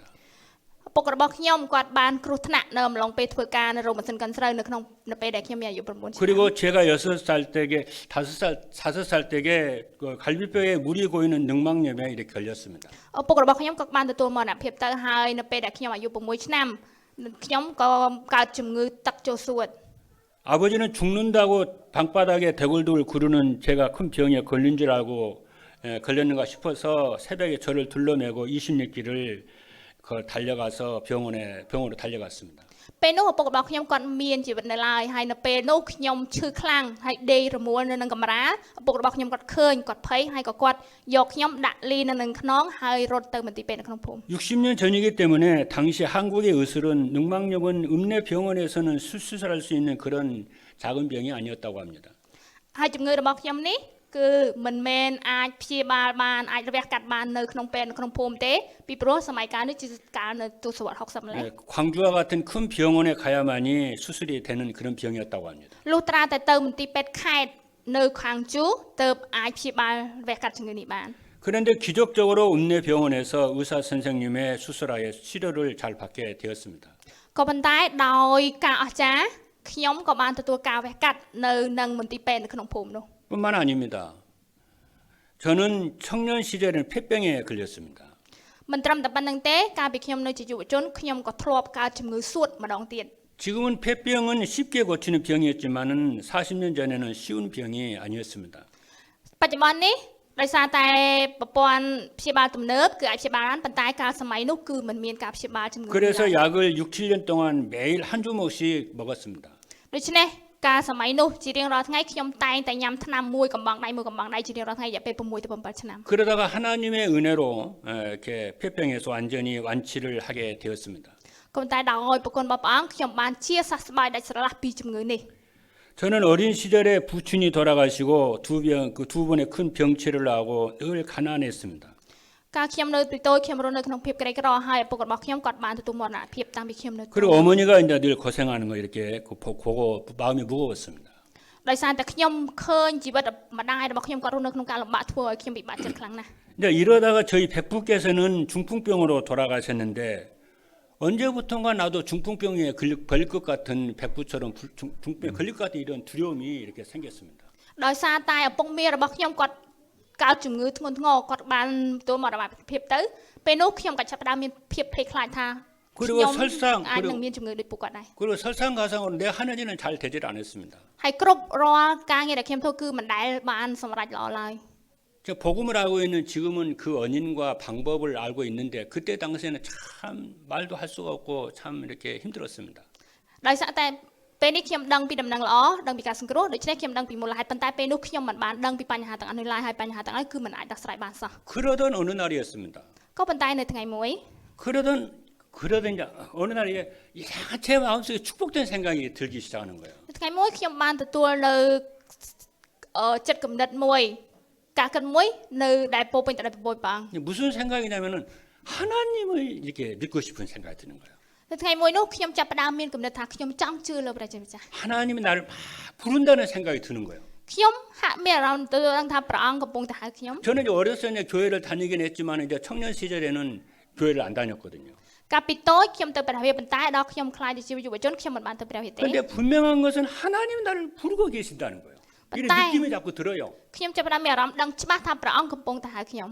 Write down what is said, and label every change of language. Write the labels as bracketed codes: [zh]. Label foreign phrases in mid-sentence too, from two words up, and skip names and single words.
[km] ឪពុករបស់ខ្ញុំគាត់បានគ្រោះថ្នាក់នៅអំឡុងពេលធ្វើការនៅរោងម៉ាស៊ីនកិនស្រូវនៅពេលដែលខ្ញុំមានអាយុ9ឆ្នាំ [ko] 그리고 제가 6살 때에 5살 때에 그 갈비뼈에 물이 고이는 늑막염에 이렇게 걸렸습니다. [km] ឪពុករបស់ខ្ញុំក៏បានទទួលមរណភាពទៅហើយនៅពេលដែលខ្ញុំអាយុ6ឆ្នាំខ្ញុំក៏កើតជំងឺទឹកចូលសួត [ko] 아버지는 죽는다고 방바닥에 대굴대굴 구르는 제가 큰 병에 걸린 줄 알고 걸렸는가 싶어서 새벽에 저를 둘러매고 20리 길을 달려가서 병원으로 달려갔습니다. [km] ពេលនោះឪពុករបស់ខ្ញុំគាត់មានជីវិតនៅឡើយហើយនៅពេលនោះខ្ញុំឈឺខ្លាំងហើយដេករមួលនៅនឹងកាមេរ៉ាឪពុករបស់ខ្ញុំគាត់ឃើញគាត់ភ័យហើយក៏គាត់យកខ្ញុំដាក់លីនៅនឹងខ្នងហើយរត់ទៅមន្ទីរពេទ្យនៅក្នុងភូមិ [ko] 60년 전이기 때문에 당시 한국의 의술은 늑막염은 읍내 병원에서는 수술할 수 있는 그런 작은 병이 아니었다고 합니다. [km] ហើយជំងឺរបស់ខ្ញុំនេះគឺមិនមែនអាចព្យាបាលបានអាចរវះកាត់បាននៅក្នុងពេទ្យនៅក្នុងភូមិទេពីព្រោះសម័យកាលនេះជាកាលនៅទសវត្ស60ម្លេះ [ko] 광주와 같은 큰 병원에 가야만이 수술이 되는 그런 병이었다고 합니다. [km] លុះត្រាតែទៅមន្ទីរពេទ្យខេត្តនៅខាងជួរទៅអាចព្យាបាលវះកាត់ជំងឺនេះបាន [ko] 그런데 기적적으로 읍내 병원에서 의사 선생님의 수술하에 치료를 잘 받게 되었습니다. [km] ក៏ប៉ុន្តែដោយការអស្ចារ្យខ្ញុំក៏បានទទួលការវះកាត់នៅនឹងមន្ទីរពេទ្យនៅក្នុងភូមិនោះ [ko] 뿐만 아닙니다. 저는 청년 시절에는 폐병에 걸렸습니다. [km] មិនត្រឹមតែប៉ុណ្្នឹងទេកាលពីខ្ញុំនៅជាយុវជនខ្ញុំក៏ធ្លាប់កើតជំងឺសួតម្ដងទៀត [ko] 지금은 폐병은 쉽게 고치는 병이었지만은 40년 전에는 쉬운 병이 아니었습니다. [km] បច្ចុប្បន្ននេះដោយសារតែប្រព័ន្ធព្យាបាលទំនើបគឺអាចព្យាបាលបានប៉ុន្តែកាលសម័យនោះគឺមិនមានការព្យាបាលជំងឺ [ko] 그래서 약을 6, 7년 동안 매일 한 주먹씩 먹었습니다. [km] ដូច្នេះកាលសម័យនោះជារៀងរាល់ថ្ងៃខ្ញុំតែងតែញ៉ាំថ្នាំមួយកំងដៃមួយកំងដៃជារៀងរាល់ថ្ងៃរយៈពេល6ទៅ7ឆ្នាំ [ko] 그러다가 하나님의 은혜로 이렇게 폐병에서 완전히 완치를 하게 되었습니다. [km] ក៏ប៉ុន្តែដោយប្រគុណរបស់ព្រះអង្គខ្ញុំបានជាសះស្បើយដាច់ស្រឡះពីជំងឺនេះ [ko] 저는 어린 시절에 부친이 돌아가시고 두 번의 큰 병치를 하고 늘 가난했습니다. [km] កាលខ្ញុំនៅពីតូចខ្ញុំរស់នៅក្នុងភាពក្រីក្រហើយឪពុករបស់ខ្ញុំគាត់បានទទួលមរណភាពតាំងពីខ្ញុំនៅ [ko] 그리고 어머니가 이제 늘 고생하는 거 이렇게 보고 마음이 무거웠습니다. [km] ដោយសារតែខ្ញុំឃើញជីវិតម្ដាយរបស់ខ្ញុំគាត់រស់នៅក្នុងការលំបាកធ្វើឲ្យខ្ញុំពិបាកចិត្តខ្លាំងណាស់ [ko] 이제 이러다가 저희 백부께서는 중풍병으로 돌아가셨는데 언제부턴가 나도 중풍병에 걸릴 것 같은 백부처럼 중풍병에 걸릴 것 같은 이런 두려움이 이렇게 생겼습니다. [km] ដោយសារតែឪពុកមារបស់ខ្ញុំគាត់កើតជំងឺធ្ងន់ធ្ងរគាត់បានទទួលមរណភាពទៅពេលនោះខ្ញុំក៏ចាប់ផ្ដើមមានភាពភ័យខ្លាចថា [ko] 그리고 설상 [km] អាចនឹងមានជំងឺដូចពួកគាត់ដែរ [ko] 그리고 설상가상으로 내 하는 일은 잘 되질 않았습니다. [km] ហើយគ្រប់រាល់ការងារដែលខ្ញុំធ្វើគឺមិនដែលបានសម្រេចល្អឡើយ [ko] 저 복음을 알고 있는 지금은 그 원인과 방법을 알고 있는데 그때 당시에는 참 말도 할 수가 없고 참 이렇게 힘들었습니다. [km] ដោយសារតែពេលនេះខ្ញុំដឹងពីដំណឹងល្អដឹងពីការសង្គ្រោះដូច្នេះខ្ញុំដឹងពីមូលហេតុប៉ុន្តែពេលនោះខ្ញុំមិនបានដឹងពីបញ្ហាទាំងអស់នេះឡើយហើយបញ្ហាទាំងអស់គឺមិនអាចដោះស្រាយបានសោះ [ko] 그러던 어느 날이었습니다. [km] ក៏ប៉ុន្តែនៅថ្ងៃមួយ [ko] 그러던 이제 어느 날 이게 이상한 제 마음속에 축복된 생각이 들기 시작하는 거예요. [km] នៅថ្ងៃមួយខ្ញុំបានទទួលនៅចិត្តគំនិតមួយការគិតមួយនៅដែលពោពេញទៅដោយពពកព្រះអង្គ [ko] 무슨 생각이냐면은 하나님을 이렇게 믿고 싶은 생각이 드는 거예요. [km] នៅថ្ងៃមួយនោះខ្ញុំចាប់ផ្ដើមមានគំនិតថាខ្ញុំចង់ជឿលើព្រះជាម្ចាស់ [ko] 하나님이 나를 막 부른다는 생각이 드는 거예요. [km] ខ្ញុំហាក់មានអារម្មណ៍ទៅដឹងថាព្រះអង្គកំពុងតែហៅខ្ញុំ [ko] 저는 이제 어렸을 때 교회를 다니긴 했지만 이제 청년 시절에는 교회를 안 다녔거든요. [km] កាលពីតូចខ្ញុំទៅព្រះវិហារប៉ុន្តែដល់ខ្ញុំខ្លាចជាយុវជនខ្ញុំមិនបានទៅព្រះវិហារទេ [ko] 그런데 분명한 것은 하나님 나를 부르고 계신다는 거예요. 이런 맞다. 느낌이 자꾸 들어요. [km] ខ្ញុំចាប់ផ្ដើមមានអារម្មណ៍ដឹងច្បាស់ថាព្រះអង្គកំពុងតែហៅខ្ញុំ